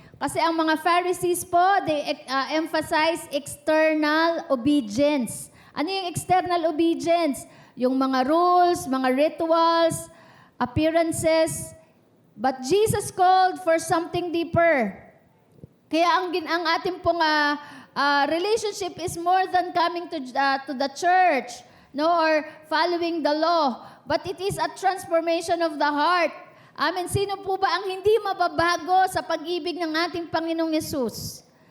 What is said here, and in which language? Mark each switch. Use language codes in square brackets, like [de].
[tl] Kasi ang mga [en] Pharisees po, they emphasize external obedience. [tl] Ano yung external obedience? Yung mga rules, mga rituals, appearances. [en] But Jesus called for something deeper. [tl] Kaya ang ating pong [en] relationship is more than coming to the church, no, or following the law, but it is a transformation of the heart. Amen. [tl] Sino po ba ang hindi mababago sa pag-ibig ng ating Panginoong Yesus?